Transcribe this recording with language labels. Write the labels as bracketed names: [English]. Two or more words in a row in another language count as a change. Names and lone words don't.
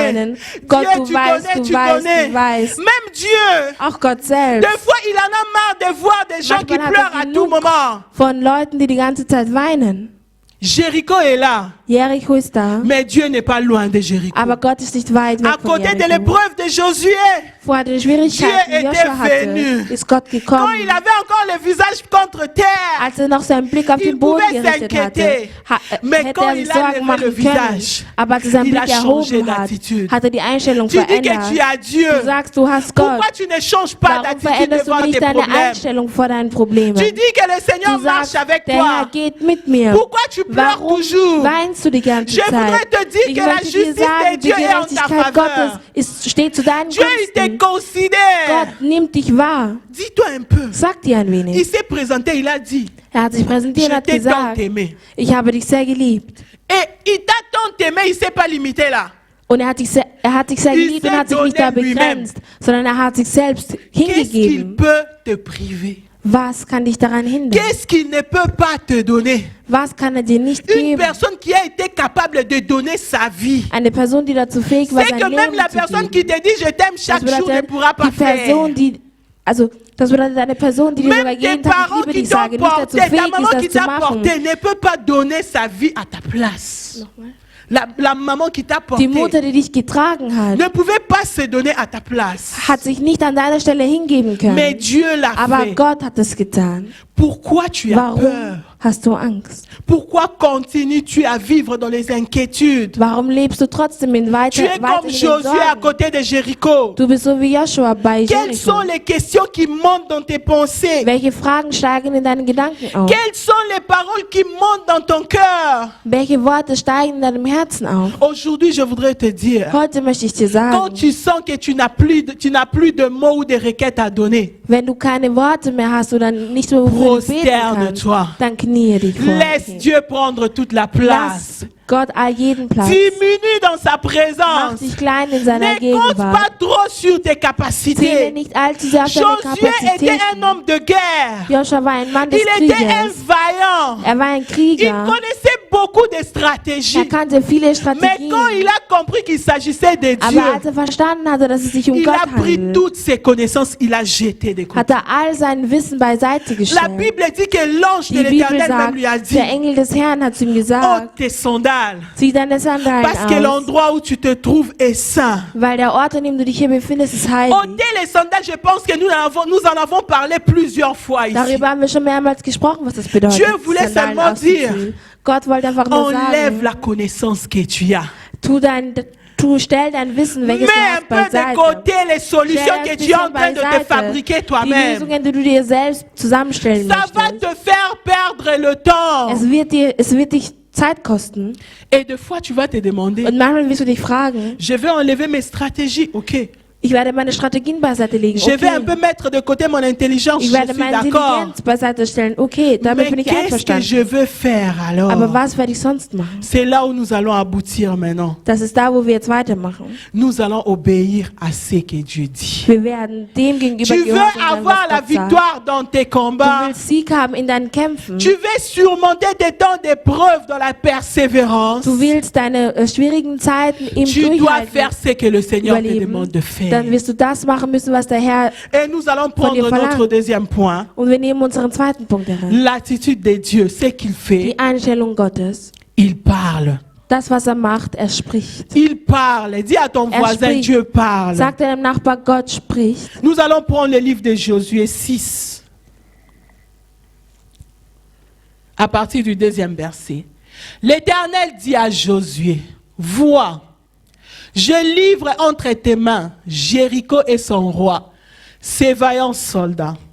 [German] weinen. Gott, [French] Dieu, [German] du [French] tu [German] weißt, [French] connais, [German] du [French] tu [German] weißt, [French] connais. [German] du weißt. [French] Même Dieu. [German] Auch Gott selbst. [French] Des fois, il en a marre de voir des gens qui [German] Manchmal hat [French] pleurent [German] er [French] à tout [German] genug [French] moment. [German] von Leuten, die die ganze Zeit weinen. [French] Jéricho est là, [German] Jericho ist da, [French] mais Dieu n'est pas loin de Jéricho. [German] aber Gott ist nicht weit [French] À [German] weg von [French] côté de [German] Jericho. [French] l'épreuve de Josué, [German] Vor den Schwierigkeiten, [French] Dieu [German] die [French] était [German] Joshua hatte, [French] venu. [German] ist Gott [French] quand [German] gekommen. [French] il avait encore le visage contre terre, [German] Als er noch seinen Blick auf [French] il [German] den Boden [French] pouvait [German] gerichtet hatte, [French] s'inquiéter. Mais [German] hätte [French] quand [German] er sich [French] il a [German] Sorgen [French] levé le [German] machen können. [French] visage, [German] Aber als er seinen [French] il a [German] Blick [French] changé [German] erhoben hat, [French] d'attitude. [German] hat er die Einstellung [French] Tu dis que [German] verändert. [French] tu as Dieu. [German] Du sagst, du hast Gott. [French] Pourquoi tu ne changes pas [German] Warum [French] d'attitude [German] veränderst [French] devant [German] du [French] tes [German] nicht deine [French] problèmes? [German] Einstellung vor deinen Problemen? [French] Tu dis que le Seigneur [German] Du [French] marche [German] sagst, [French] avec [German] der Herr [French] toi. [German] geht mit mir. [French] Pourquoi tu pleures [German] Warum [French] toujours? [German] weinst du die ganze [French] Je voudrais [German] Zeit? [French] te dire [German] Ich [French] que la [German] möchte dir [French] justice de [German] sagen, die [French] Dieu est en ta [German] Gerechtigkeit [French] faveur. [German] Gottes steht zu deinen [French] Dieu, il te [German] Gunsten. [French] considère. [German] Gott nimmt dich wahr. [French] Dis-toi un peu. [German] Sag dir ein [French] Il [German] wenig. [French] s'est présenté, il a dit, [German] Er hat sich präsentiert und [French] je [German] hat [French] t'ai tant [German] gesagt, [French] aimé. [German] ich habe dich sehr geliebt. [French] Et il t'a tant aimé, il ne s'est pas limité là. [German] Und er hat dich sehr [French] Il [German] geliebt und [French] s'est [German] hat sich nicht da [French] donné lui-même. [German] begrenzt, sondern er hat sich selbst [French] Qu'est-ce qu'il [German] hingegeben. [French] peut te priver? [German] Was kann dich daran hindern? [French] Qu'est-ce qu'il ne peut pas te donner? [German] Was kann er dir nicht [French] Une [German] geben? [French] personne qui a été capable de donner sa vie. [German] Eine Person, die dazu fähig war, [French] C'est [German] sein [French] que même [German] Leben [French] la [German] zu [French] personne [German] geben. [French] qui te dit je t'aime [German] Das [French] chaque jour ne [German] bedeutet, [French] pourra pas [German] die Person, [French] faire. [German] die, also, das bedeutet, eine Person, die dir sogar [French] Même tes [German] jeden Tag ich [French] parents [German] liebe [French] qui [German] dich [French] t'ont [German] sage, nicht dazu [French] porté, ta [German] fähig [French] maman [German] ist, [French] qui [German] das zu [French] t'a [German] machen. [French] porté ne peut pas donner sa vie à ta place. La maman qui t'a porté [German] Die Mutter, die dich getragen hat, [French] ne pouvait pas se donner à ta place. [German] hat sich nicht an deiner Stelle hingeben [French] Mais [German] können. [French] Dieu l'a [German] Aber [French] fait. [German] Gott hat es getan. [French] Pourquoi tu as [German] Warum [French] peur? [German] hast du Angst? [French] Pourquoi continues-tu à vivre dans les inquiétudes? [German] Warum lebst du trotzdem in [French] Tu es comme Josué à [German] Sorgen? [French] côté de Jéricho. [German] Du bist so wie Joshua bei [French] Quelles sont [German] Jericho. [French] les questions qui montent dans tes pensées? [German] Welche Fragen steigen in deinen Gedanken auf? [French] Quelles sont les paroles qui montent dans ton cœur? [German] Welche Worte steigen in deinem Herzen auf? [French] Aujourd'hui, je voudrais te dire, [German] Heute möchte ich dir [French] quand [German] sagen, [French] tu sens que tu n'as plus de mots ou de requêtes à donner, [German] wenn du keine Worte mehr hast oder nicht mehr wofür du beten kannst, [French] prosterne-toi. [German] dann knie dich vor. [French] Laisse Dieu prendre toute la place. [German] Lass Gott all jeden Platz. [French] Diminue dans sa [German] Mach [French] présence. [German] dich klein in seiner [French] Ne compte pas [German] Gegenwart. [French] trop sur tes [German] Zähle [French] capacités. [German] nicht allzu sehr auf deine [French] Josué était un [German] Kapazitäten. [French] homme de guerre. [German] Joshua war ein Mann des [French] Il était un [German] Krieges. [French] vaillant. [German] Er war ein [French] Il [German] Krieger. [French] connaissait beaucoup de [German] Er [French] stratégies. [German] kannte viele [French] Mais [German] Strategien. [French] quand il a compris qu'il s'agissait de [German] Aber [French] Dieu, [German] als er verstanden hatte, dass es sich um [French] il [German] Gott [French] a pris [German] handelt, [French] toutes ses connaissances, il a jeté des côtés. [German] hat er all sein Wissen beiseite [French] La [German] gestellt. [French] Bible dit que l'ange de [German] Die Bibel [French] l'Éternel même [German] sagt, [French] lui a dit, [German] der Engel des Herrn hat zu ihm [French] ôte [German] gesagt, [French] tes sandales, [German] zieh deine Sandalen [French] parce que [German] aus, [French] l'endroit où tu te trouves est saint. [German] weil der Ort, an dem du dich hier befindest, ist heilig. [French] Ôtez les sandales, je pense que nous en avons parlé plusieurs fois ici. [German] Darüber haben wir schon mehrmals gesprochen, was das bedeutet. [French] Dieu voulait [German] Sandalen [French] seulement dire, [German] auszuziehen. Gott wollte einfach nur [French] Enlève [German] sagen, [French] la connaissance que tu as. [German] stell dein Wissen, welches [French] Mets [German] du [French] un [German] hast, [French] peu de [German] beiseite. [French] côté les solutions [German] Stell [French] que [German] das [French] tu es en [German] bisschen [French] train de te [German] beiseite. [French] fabriquer [German] Die [French] toi-même. [German] Lösungen, die du dir selbst zusammenstellen [French] Ça va [German] möchtest. [French] te faire perdre le temps. [German] Es wird dich Zeit kosten. [French] Et des fois, tu vas te demander, [German] Und manchmal wirst du dich fragen, [French] je vais enlever mes stratégies, [German] ok. Ich werde meine Strategien beiseite legen. [French] Je vais un peu mettre de côté mon intelligence. [German] Ich werde meine Intelligenz beiseite stellen. Okay, damit bin ich einverstanden. [French] Qu'est-ce que je veux faire alors? [German] Aber was werde ich sonst machen? [French] C'est là où nous allons aboutir maintenant. [German] Das ist da, wo wir jetzt weitermachen. [French] Nous allons obéir à ce que Dieu dit. [German] Wir werden dem gegenüber [French] Tu veux avoir la victoire dans tes combats. [German] Du willst Sieg haben in deinen Kämpfen. [French] Tu veux surmonter des temps d'épreuve dans la persévérance. [German] Du willst deine schwierigen Zeiten im [French] Tu dois [German] Durchhalten [French] faire ce que le Seigneur te demande de faire. [German] Dann wirst du das machen müssen, was der Herr [French] Et nous allons prendre notre deuxième point. [German] Und wir nehmen unseren zweiten Punkt heran. [French] L'attitude de Dieu, ce qu'il fait. [German] Die Einstellung Gottes. [French] Il parle. [German] Das, was macht, spricht. [French] Il parle. Dis à ton voisin, [German] spricht. [French] Dieu parle. [German] Sag deinem Nachbar, Gott spricht. [French] Nous allons prendre le livre de Josué 6. À partir du 2e verset. L'Éternel dit à Josué, vois, je livre entre tes mains Jéricho et son roi, ses vaillants soldats.